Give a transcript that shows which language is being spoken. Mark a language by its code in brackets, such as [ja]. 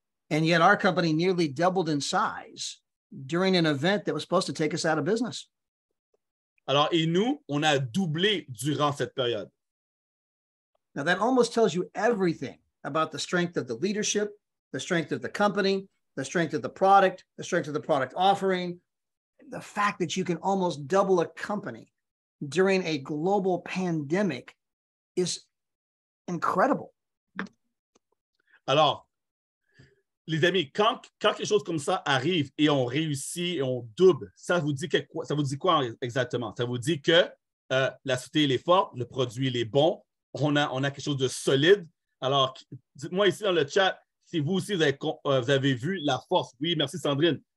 [en] And yet our company nearly doubled in size during an event that was supposed to take us out of business. [fr] Alors, et nous, on a doublé durant cette période. [en] Now, that almost tells you everything about the strength of the leadership, the strength of the company, the strength of the product offering, the fact that you can almost double a company during a global pandemic is incredible. [fr] Alors, les amis, quand quelque chose comme ça arrive et on réussit et on double, ça vous dit quoi exactement? Ça vous dit que la société elle est forte, le produit il est bon, on a quelque chose de solide. Alors, dites-moi ici dans le chat si vous aussi vous avez vu la force. Oui, merci Sandrine.